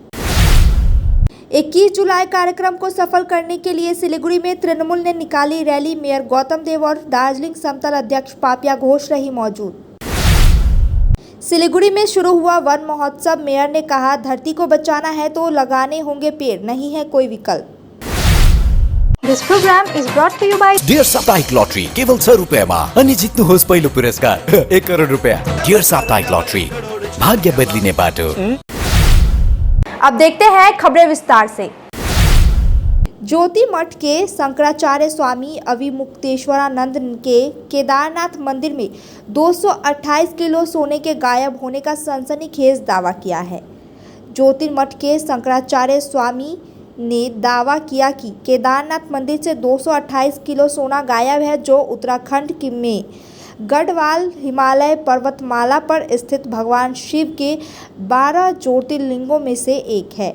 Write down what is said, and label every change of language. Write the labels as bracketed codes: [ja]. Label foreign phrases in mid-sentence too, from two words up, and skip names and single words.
[hi] 21 जुलाई कार्यक्रम को सफल करने के लिए सिलीगुड़ी में तृणमूल ने निकाली रैली। मेयर गौतम देव और दार्जिलिंग समतल अध्यक्ष पापिया घोष रही मौजूद। सिलीगुड़ी में शुरू हुआ वन महोत्सव। मेयर ने कहा, धरती को बचाना है तो लगाने होंगे पेड़, नहीं है कोई विकल्प। [en] This program is brought to you by [ne] डियर साप्ताहिक लॉटरी केवल 100 रुपैयामा अनि जित्नुहोस् पहिलो पुरस्कार 1 करोड रुपैयाँ। डियर साप्ताहिक लॉटरी, भाग्य बदलिने बाटो। [hi] अब देखते हैं खबरें विस्तार से। ज्योति मठ के शंकराचार्य स्वामी अविमुक्तेश्वरानंद के केदारनाथ मंदिर में 228 किलो सोने के गायब होने का सनसनीखेज दावा किया है। ज्योति मठ के शंकराचार्य स्वामी ने दावा किया कि केदारनाथ मंदिर से 228 किलो सोना गायब है, जो उत्तराखंड में गढ़वाल हिमालय पर्वतमाला पर स्थित भगवान शिव के 12 ज्योतिर्लिंगों में से एक है।